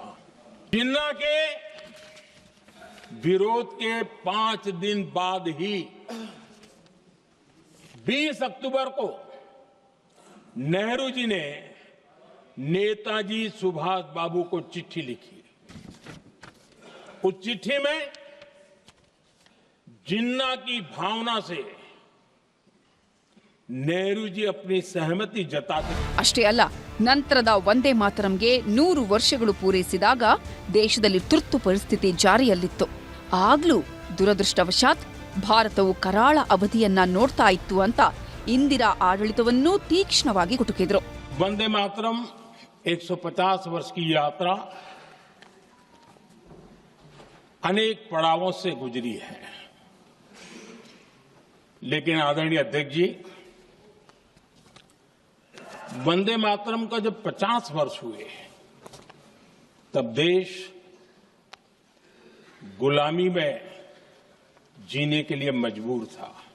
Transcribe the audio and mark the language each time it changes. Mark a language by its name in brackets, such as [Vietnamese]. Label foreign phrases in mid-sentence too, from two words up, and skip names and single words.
[Hindi] जिन्ना के विरोध के 5 दिन बाद ही 20 अक्टूबर को नेहरू जी ने नेताजी सुभाष बाबू को चिट्ठी लिखी. उस चिट्ठी में जिन्ना की भावना से नेहरू जी अपनी सहमति जताते. [Kannada] ಅಷ್ಟೇ ಅಲ್ಲ, ನಂತರದ ವಂದೇ ಮಾತರಂಗೆ 100 ವರ್ಷಗಳು ಪೂರೈಸಿದಾಗ ದೇಶದಲ್ಲಿ ತುರ್ತು ಪರಿಸ್ಥಿತಿ ಜಾರಿಯಲ್ಲಿತ್ತು. ಆಗ್ಲೂ ದುರದೃಷ್ಟವಶಾತ್ ಭಾರತವು ಕರಾಳ ಅವಧಿಯನ್ನ ನೋಡ್ತಾ ಇತ್ತು ಅಂತ ಇಂದಿರಾ ಆಡಳಿತವನ್ನೂ ತೀಕ್ಷ್ಣವಾಗಿ ಕುಟುಕಿದ್ರು. [Hindi] वंदे मातरम 150 वर्ष की यात्रा अनेक पड़ावों से गुजरी है, लेकिन आदरणीय अध्यक्ष जी, वंदे मातरम का जब 50 वर्ष हुए तब देश गुलामी में जीने के लिए मजबूर था.